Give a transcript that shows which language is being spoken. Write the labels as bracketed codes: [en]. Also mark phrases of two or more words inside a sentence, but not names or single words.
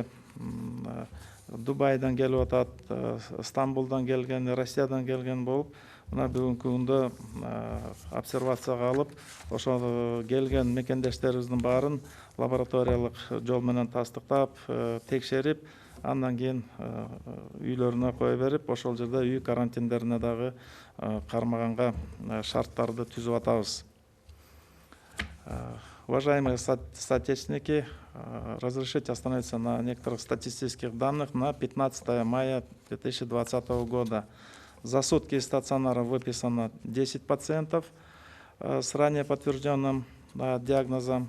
[ky] Дубайдан келип атат, Стамбулдан келген, Россиядан келген болуп, мына бүгүнкү күндө обсервацияга алып, ошол келген мекендештерибиздин баарын лабораториялык жол менен тастыктап, текшерип, андан кийин үйлөрүнө кое берип, ошол жерде үй карантиндерине дагы кармаганга шарттарды түзүп атабыз. [ru] Уважаемые соотечественники, разрешите остановиться на некоторых статистических данных на 15 мая 2020 года. За сутки из стационара выписано 10 пациентов с ранее подтвержденным диагнозом.